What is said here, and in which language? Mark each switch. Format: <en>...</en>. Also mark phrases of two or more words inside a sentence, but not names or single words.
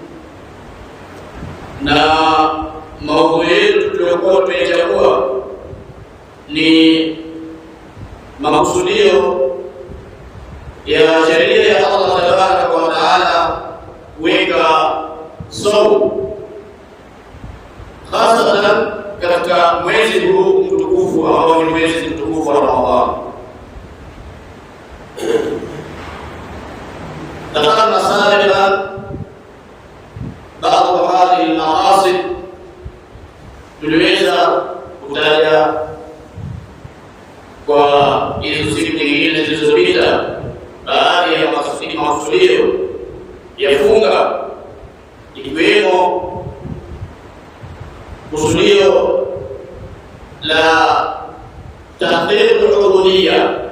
<sw>na maudhui yetu tuliokuwa tumechagua ni makusudio ya sheria ya Allah</sw> <ar>تبارك وتعالى</ar> <sw>kuweka saumu hasatan katika mwezi huu mtukufu ambao ni mwezi mtukufu wa Ramadhani.</sw> <ar>ذكرنا سابقا بعض هذه المقاصد،</ar> <sw>tuliweza kutaja kwa hizo siku nyingine zilizopita baadhi ya makusudio ya funga, ikiwemo kusudio la</sw> <ar>تحقيق العبودية,</ar>